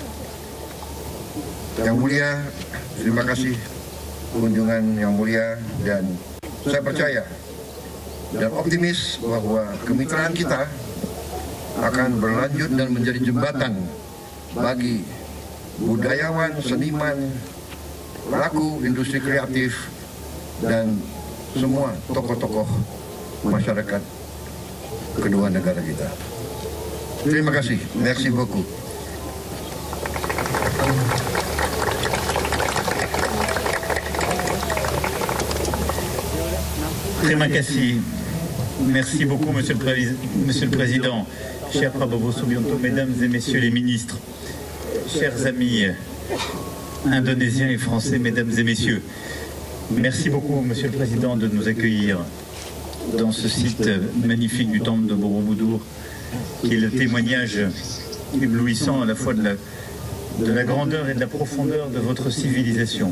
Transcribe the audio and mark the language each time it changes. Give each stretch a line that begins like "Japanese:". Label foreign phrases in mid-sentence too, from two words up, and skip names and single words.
Indonesian: Yang mulia, terima kasih kunjungan yang mulia, dan saya percaya dan optimis bahwa kemitraan kita akan berlanjut dan menjadi jembatan bagi budayawan, seniman, pelaku industri kreatif, dan semua tokoh-tokoh masyarakat kedua negara kita. Terima kasih.
French: Merci beaucoup.
Indonesian: Terima kasih.
French: Merci beaucoup, Monsieur le Président, cher Prabowo Subianto, Mesdames et Messieurs les ministres, chers amis indonésiens et français, Mesdames et Messieurs. Merci beaucoup, Monsieur le Président, de nous accueillir dans ce site magnifique du temple de Borobudur, qui est le témoignage éblouissant à la fois de la grandeur et de la profondeur de votre civilisation.